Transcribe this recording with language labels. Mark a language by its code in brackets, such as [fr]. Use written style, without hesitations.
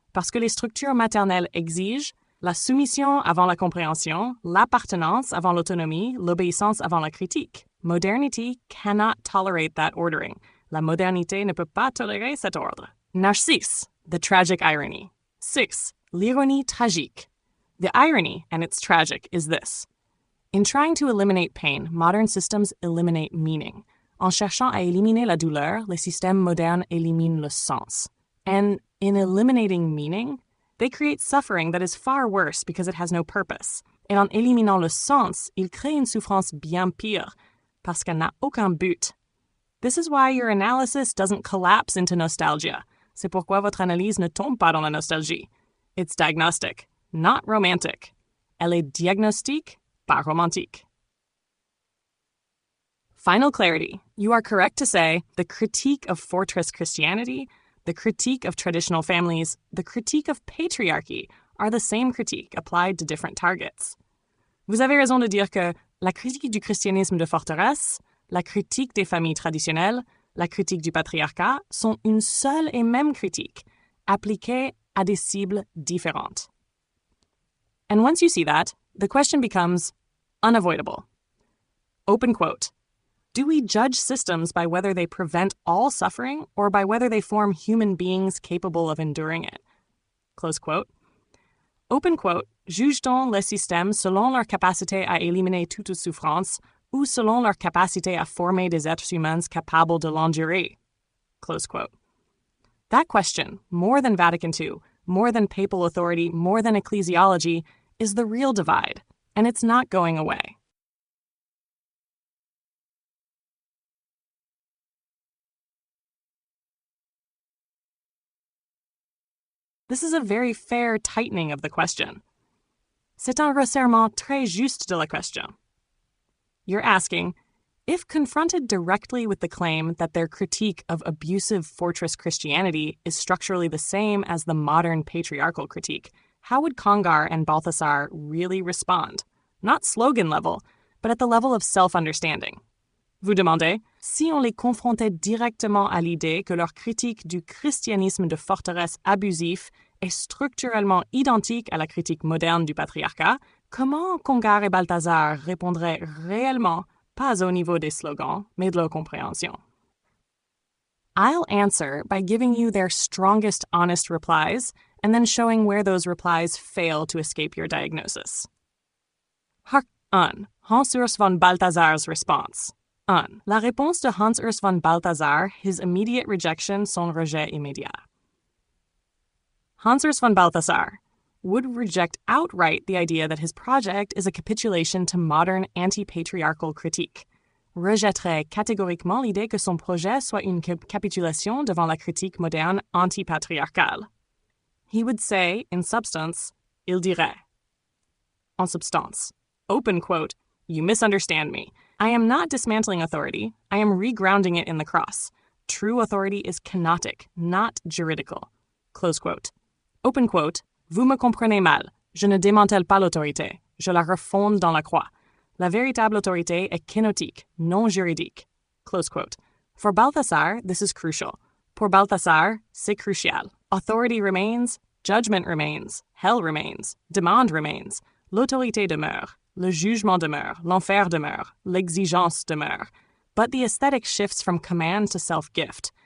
[fr] Parce que les structures maternelles exigent la soumission avant la compréhension, l'appartenance avant l'autonomie, l'obéissance avant la critique. [en] Modernity cannot tolerate that ordering. [fr] La modernité ne peut pas tolérer cet ordre. [en] Narcisse, the tragic irony. 6. [fr] L'ironie tragique. [en] The irony, and it's tragic, is this. In trying to eliminate pain, modern systems eliminate meaning. [fr] En cherchant à éliminer la douleur, les systèmes modernes éliminent le sens. [en] And in eliminating meaning, they create suffering that is far worse because it has no purpose. [fr] Et en éliminant le sens, ils créent une souffrance bien pire, parce qu'elle n'a aucun but. [en] This is why your analysis doesn't collapse into nostalgia. [fr] C'est pourquoi votre analyse ne tombe pas dans la nostalgie. [en] It's diagnostic, not romantic. [fr] Elle est diagnostique, pas romantique. [en] Final clarity. You are correct to say the critique of fortress Christianity, the critique of traditional families, the critique of patriarchy are the same critique applied to different targets. [fr] Vous avez raison de dire que la critique du christianisme de forteresse, la critique des familles traditionnelles, la critique du patriarcat sont une seule et même critique, appliquée à des cibles différentes. [en] And once you see that, the question becomes unavoidable. Open quote. Do we judge systems by whether they prevent all suffering or by whether they form human beings capable of enduring it? Close quote. Open quote. [fr] Juge-t-on les systèmes selon leur capacité à éliminer toute souffrance ou selon leur capacité à former des êtres humains capables de l'endurer? [en] Close quote. That question, more than Vatican II, more than papal authority, more than ecclesiology, is the real divide, and it's not going away. This is a very fair tightening of the question. [fr] C'est un resserrement très juste de la question. [en] You're asking, if confronted directly with the claim that their critique of abusive fortress Christianity is structurally the same as the modern patriarchal critique, how would Congar and Balthasar really respond? Not slogan level, but at the level of self-understanding. [fr] Vous demandez, si on les confrontait directement à l'idée que leur critique du christianisme de forteresse abusif est structurellement identique à la critique moderne du patriarcat, comment Congar et Balthasar répondraient réellement, pas au niveau des slogans, mais de leur compréhension? [en] I'll answer by giving you their strongest honest replies and then showing where those replies fail to escape your diagnosis. Hark 1. Hans-Urs von Balthasar's response. 1. [fr] La réponse de Hans-Urs von Balthasar, [en] his immediate rejection, [fr] son rejet immédiat. [en] Hans-Urs von Balthasar would reject outright the idea that his project is a capitulation to modern anti-patriarchal critique. [fr] Rejetterait catégoriquement l'idée que son projet soit une capitulation devant la critique moderne anti-patriarcale. [en] He would say, in substance, [fr] il dirait. En substance. [en] Open quote, you misunderstand me. I am not dismantling authority. I am regrounding it in the cross. True authority is kenotic, not juridical. Close quote. Open quote. [fr] Vous me comprenez mal. Je ne démantèle pas l'autorité. Je la refonde dans la croix. La véritable autorité est kenotique, non juridique. [en] Close quote. For Balthasar, this is crucial. [fr] Pour Balthasar, c'est crucial. [en] Authority remains, judgment remains, hell remains, demand remains, [fr] l'autorité demeure. Le jugement demeure, l'enfer demeure, l'exigence demeure. [en] But the aesthetic shifts from command to self-gift.